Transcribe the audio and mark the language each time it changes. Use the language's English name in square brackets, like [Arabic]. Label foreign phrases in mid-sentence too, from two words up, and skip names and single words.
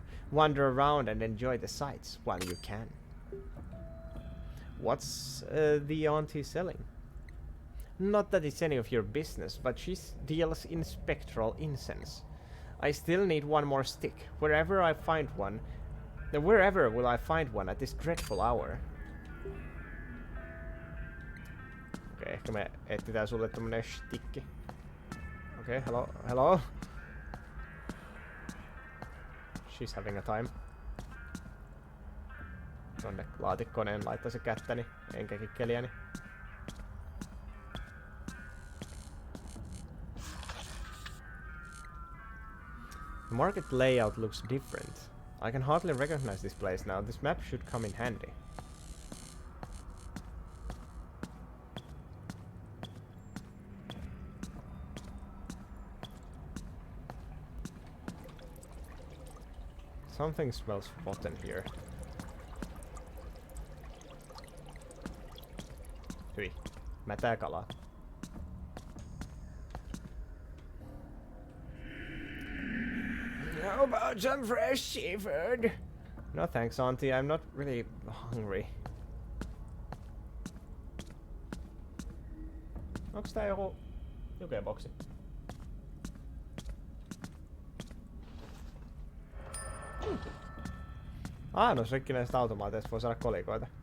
[English] Wander around and enjoy the sights while you can. What's the auntie selling? Not that it's any of your business, but she deals in spectral incense. I still need one more stick. Wherever I find one, wherever will I find one at this dreadful hour? [Finnish] Okei, ehkä me etsitään sulle tämmönen stikki. Okei, [English] hello. She's having a time. [Finnish] Tonne laatikkoon en laittaisi kättäni, enkä kikkeliäni. [English] The market layout looks different. I can hardly recognize this place now. This map should come in handy. Something smells rotten here. [Finnish] Hyi. Mätää kalaa. [English] How about some fresh seafood? No thanks, auntie. I'm not really hungry. [Finnish] Onks tää joku jukeboksi? Noissa rikkinäisistä automaateista voi saada kolikoita.